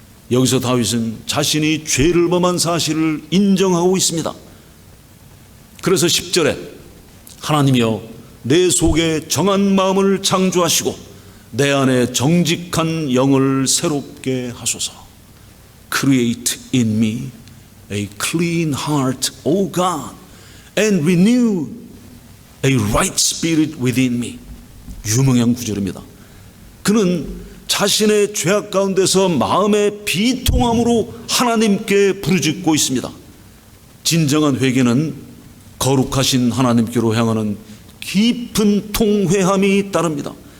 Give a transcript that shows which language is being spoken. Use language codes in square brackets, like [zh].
[ko] 여기서 다윗은 자신이 죄를 범한 사실을 인정하고 있습니다. 그래서 10절에 하나님이여 내 속에 정한 마음을 창조하시고 내 안에 정직한 영을 새롭게 하소서. [en] Create in me a clean heart, O God, and renew a right spirit within me. [ko] 유명한 구절입니다. 그는 자신의 죄악 가운데서 마음의 비통함으로 하나님께 부르짖고 있습니다. 진정한 회개는 거룩하신 하나님께로 향하는 깊은 통회함이 따릅니다.